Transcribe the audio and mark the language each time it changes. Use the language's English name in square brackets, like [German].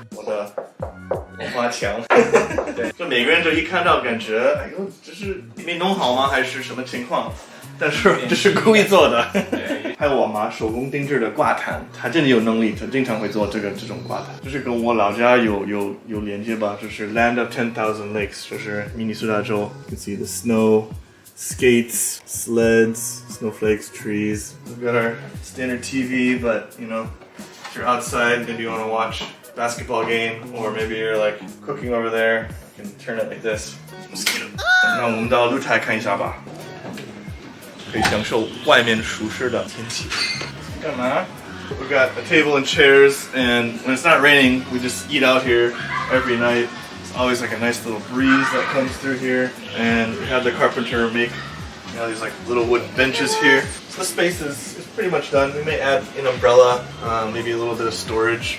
[Chinese] 我的花墙，对，就每个人就一看到感觉，哎呦，这是没弄好吗？还是什么情况？但是这是故意做的。还有我妈手工定制的挂毯，她真的有能力，她经常会做这种挂毯，就是跟我老家有连接吧，就是 Land of 10,000 Lakes， 就是明尼苏达州。 [English] You can see the snow, skates, sleds, snowflakes, trees. We've got our standard TV, but you know, if you're outside, maybe you want to watch a basketball game, or maybe you're like cooking over there, you can turn it like this. Mosquito. [Chinese] 那我们到露台看一下吧。可以享受外面舒适的天气。干嘛？ [English] We've got a table and chairs, and when it's not raining, we just eat out here every night. It's always like a nice little breeze that comes through here, and we had the carpenter make these like little wooden benches here. So the space is pretty much done. We may add an umbrella, maybe a little bit of storage.